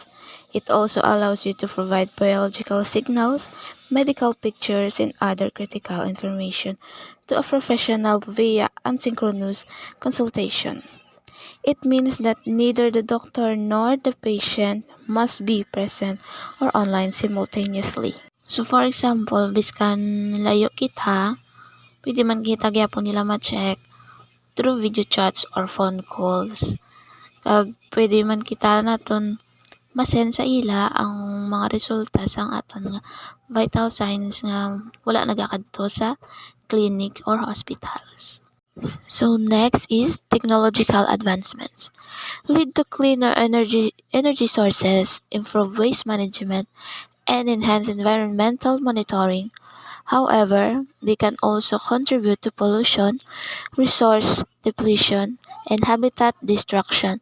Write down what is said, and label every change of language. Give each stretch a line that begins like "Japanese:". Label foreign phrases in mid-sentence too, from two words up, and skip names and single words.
English: It also allows you to provide biological signals, medical pictures, and other critical information to a professional via asynchronous consultation. It means that neither the doctor nor the patient must be present or online simultaneously. So for example,
Hiligaynon: biskan layo kita, pwede man kita gyapon nila ma-check
English: through video chats or phone calls.
Hiligaynon: Kag pwede man kita naton ma-send sa ila ang mga resulta sa aton nga
English: vital signs
Hiligaynon: nga wala nagakadto sa
English: clinic or hospitals. So next is technological advancements. Lead to cleaner energy sources, improve waste management, and enhance environmental monitoring. However, they can also contribute to pollution, resource depletion, and habitat destruction.